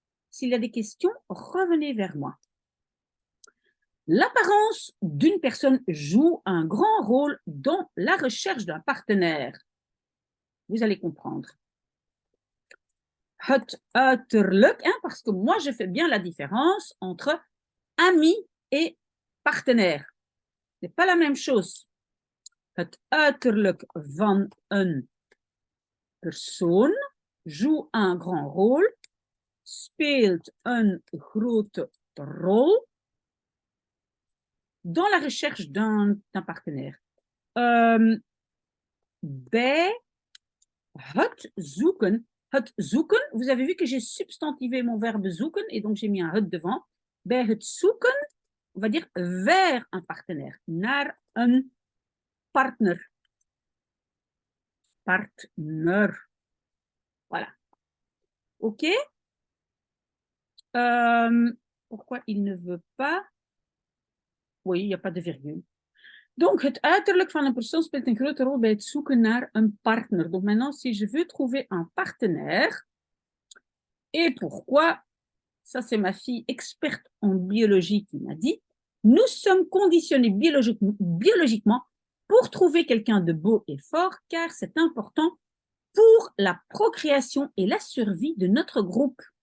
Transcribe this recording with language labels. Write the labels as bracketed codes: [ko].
[fr] S'il y a des questions, revenez vers moi. L'apparence d'une personne joue un grand rôle dans la recherche d'un partenaire. Vous allez comprendre. [nl] Het uiterlijk, [fr] hein, parce que moi, je fais bien la différence entre ami et partenaire. Ce n'est pas la même chose. [nl] Het uiterlijk van een persoon [fr] joue un grand rôle, [nl] speelt een grote rol [fr] dans la recherche d'un partenaire. [nl] Bij het zoeken, [fr] vous avez vu que j'ai substantivé mon verbe zoeken et donc j'ai mis un het devant. [nl] Bij het zoeken, [fr] on va dire vers un partenaire, [nl] naar een partner. [fr] Partner. Voilà. OK? Pourquoi il ne veut pas? Oui, il n'y a pas de virgule. Donc, [nl] het uiterlijk van een persoon speelt een grote rol bij het zoeken naar een partner. [fr] Donc, maintenant, si je veux trouver un partenaire, et pourquoi? Ça, c'est ma fille experte en biologie qui m'a dit, nous sommes conditionnés biologiquement pour trouver quelqu'un de beau et fort, car c'est important pour la procréation et la survie de notre groupe.